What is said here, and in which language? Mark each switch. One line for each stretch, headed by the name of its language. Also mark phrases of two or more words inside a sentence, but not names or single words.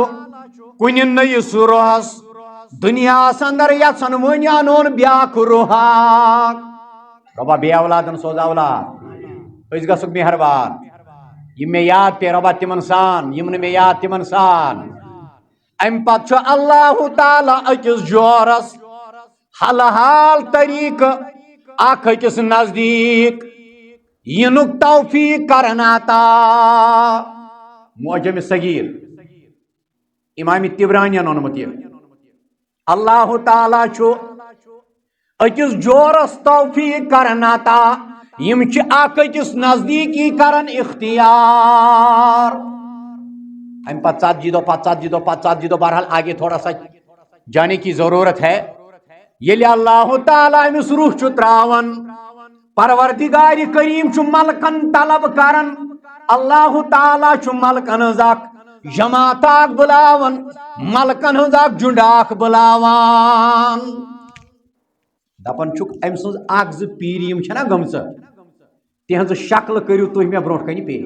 Kashmiri: کُنہِ نٔیِس روحس دُنیاہس اندر یژھان وۄنۍ انون بیاکھ روحا رۄبا بے اولادن سوز اولاد أسۍ گژھُکھ مہربان یِم مےٚ یاد پے رۄبا تِمن سان یِم نہٕ مےٚ یاد تِمن سان امہِ پتہٕ چھُ اللہ تعالیٰ أکِس جورس حل حال طریٖقہٕ اکھ أکِس نزدیٖک ینک توفیق کرناتا معجم صغیر امام طبرانی اونمت یہ اللہ تعالیٰ چھو اکس جورس توفیق کرناتا یم چھ اک اکس نزدیکی کرن اختیار ام پتہ ژتجی دۄہ پتہ ژتجی دۄہ
Urdu: بہرحال آگے تھوڑا سا جانے کی ضرورت ہے
Kashmiri: یلی اللہ تعالیٰ امس روح چھ تراون پروردگار کریم چھ ملکن طلب کرن اللہ تعالیٰ چھ ملکن ہنز جماعت بلاون ملکن ہنز جنڈ بلاوان دپان چھک ام سن اک ز پیریم چھنا گمژ تہذ شکل کرو تھی مے برو کن پیش